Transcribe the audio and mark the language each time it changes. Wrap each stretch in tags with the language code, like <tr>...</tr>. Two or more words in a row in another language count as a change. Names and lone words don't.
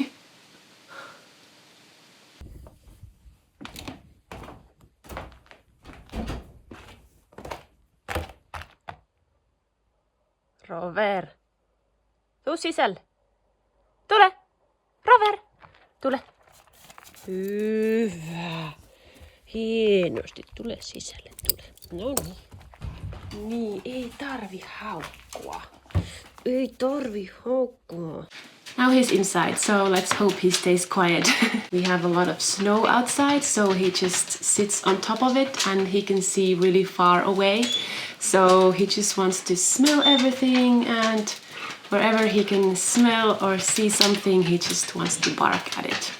<fi>Rover! Tuu sisälle! Tule! Rover! Tule! Hyvä! Hienosti. Tule sisälle, tule. No niin. Niin, ei tarvi haukkua. Ei tarvi haukkua.</fi> <en>Now he's inside, so let's hope he stays quiet. We have a lot of snow outside, so he just sits on top of it and he can see really far away. So he just wants to smell everything, and wherever he can smell or see something, he just wants to bark at it.</en>